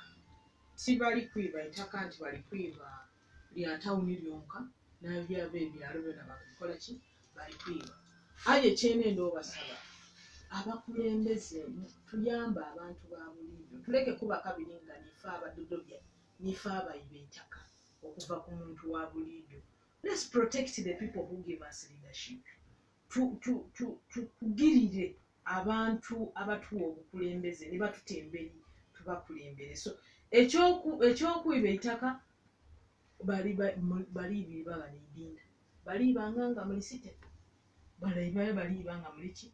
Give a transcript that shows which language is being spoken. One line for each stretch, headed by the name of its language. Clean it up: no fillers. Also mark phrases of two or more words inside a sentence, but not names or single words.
Ganda: Si bali kwiba ettaka nti bali kwiba lya tawuni lyonka n'abyaba ebyalo byonna babikola ki bali kwiba. Aye ekyenendo obasaba abakulembeze tuyamba abantu ba buliido tuleke kuba kabiri nga nifa abadodobya nifa abayiba ettaka okuva ku muntu wa buliido.
English: Let's protect the people who give us leadership.
Ganda: Tugirire abantu abatuwa obukulembeze ne batutemberi tubakulembere. So ekyokuyiba ettaka balibanga n'edinda balibanga nga muli site balibanga muli ki